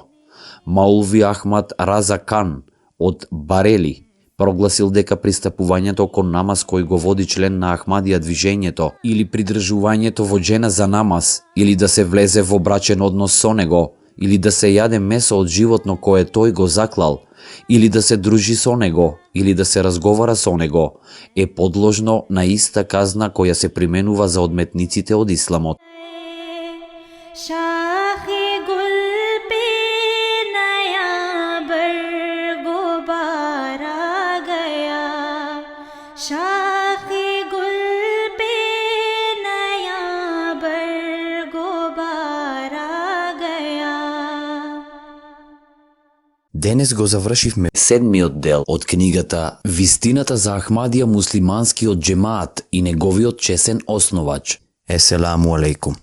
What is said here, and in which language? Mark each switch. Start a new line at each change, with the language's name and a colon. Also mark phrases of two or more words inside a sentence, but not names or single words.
Macedonian: Маулви Ахмад Раза Кан од Барели прогласил дека пристапувањето кон намаз кој го води член на Ахмадија движењето или придржувањето во жена за намаз или да се влезе во брачен однос со него или да се јаде месо од животно кое тој го заклал или да се дружи со него или да се разговара со него е подложно на иста казна која се применува за одметниците од исламот.
Urdu: شاہِ گل پہ نیا برگ و بار آ گیا شاہِ گل پہ نیا برگ و بار آ گیا.
Macedonian: Денес го завршивме 7-миот дел од книгата Вистината за Ахмадија муслиманскиот џемаат и неговиот чесен основач.
Arabic: السلام عليكم.